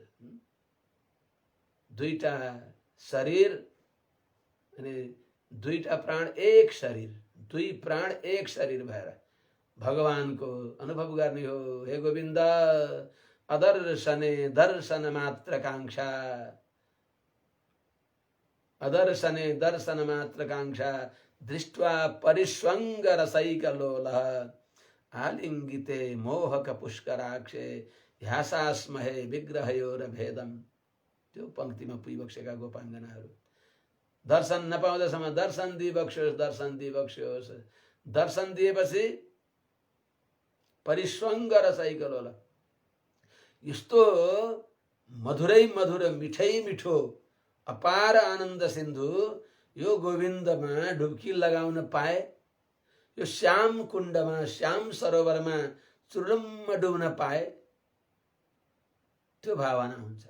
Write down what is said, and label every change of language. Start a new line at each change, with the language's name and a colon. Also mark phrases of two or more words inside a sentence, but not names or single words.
Nepali: दुईटा शरीर अनि दुईटा प्राण एक शरीर दुई प्राण एक शरीर भएर भगवानको अनुभव गर्ने हो हे गोविन्द
Sanskrit: अदर्शने दर्शन मात्र कांक्षा अदर्शने दर्शन मात्र कांक्षा दृष्ट्वा परिष्वंग रसैकलोलः आलिंगिते मोहक पुष्कराक्षे ह्यासास्महे विग्रहयोरभेदम।
Nepali: त्यो पंक्तिमा पुगिबक्सेका गोपाङ्गनाहरू दर्शन नपाउँदासम्म दर्शन दिइबक्स्योस् दर्शन दिइबक्स्योस्। दर्शन दिएपछि
Sanskrit: परिष्वंग रसैकलोल
Nepali: यस्तो मधुरै मधुर मिठै मिठो अपार आनन्द सिन्धु यो गोविन्दमा डुब्की लगाउन पाए, यो श्याम कुण्डमा श्याम सरोवरमा चुरुम्म डुब्न पाए, त्यो भावना हुन्छ।